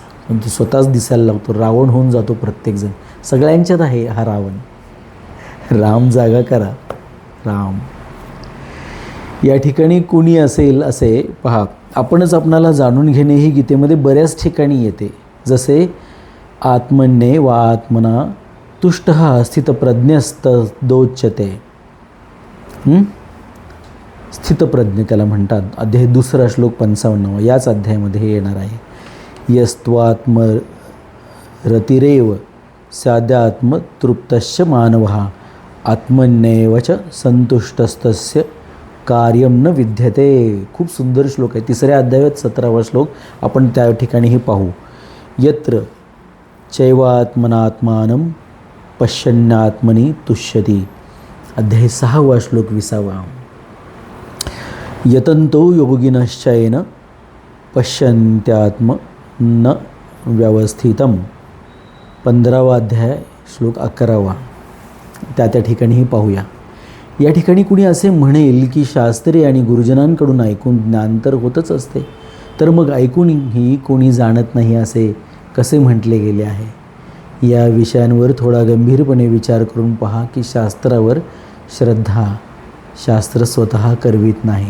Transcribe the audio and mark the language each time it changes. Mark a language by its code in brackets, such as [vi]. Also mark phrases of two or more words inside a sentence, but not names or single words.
[mr] पण तो स्वतःच दिसायला लागतो. रावण होऊन जातो प्रत्येकजण. सगळ्यांच्यात आहे हा रावण. राम जागा करा, राम. या ठिकाणी कुणी असेल असे पहा, आपणच आपणाला जाणून घेणे ही गीतेमध्ये बऱ्याच ठिकाणी येते. जसे [sa] आत्मन्ये वा आत्मना तुष्टः स्थितप्रज्ञस्तदोच्यते. [mr] स्थितप्रज्ञ त्याला म्हणतात. अध्याय 2 श्लोक 55 याच अध्यायामध्ये हे येणार आहे. [sa] यस्त्वात्मरतिरेव स्यादात्मतृप्तस्य मानवः आत्मन्येव च संतुष्टस्तस्य कार्यं न विद्यते. [mr] खूप सुंदर श्लोक आहे. 3 अध्यायात 17वा श्लोक आपण त्या ठिकाणी हे पाहू. [sa] यत्र चैवात्मनात्मानं पश्यन्नात्मनि तुष्यति. [mr] अध्याय 6वा श्लोक 20वा. [sa] यतन्तो योगिनश्चैन पश्यन्त्यात्म न व्यवस्थितम. [mr] 15वा अध्याय श्लोक 11वा. त्या ठिकाणीही पाहूया. या ठिकाणी कुणी असे म्हणेल की शास्त्रे आणि गुरुजनांकडून ऐकून ज्ञान तर होतच असते, तर मग ऐकूनही कोणी जाणत नाही असे कसे म्हटले गेले आहे. या विषयांवर थोडा गंभीरपणे विचार करून पहा की शास्त्रावर श्रद्धा शास्त्र स्वतः करवित नाही.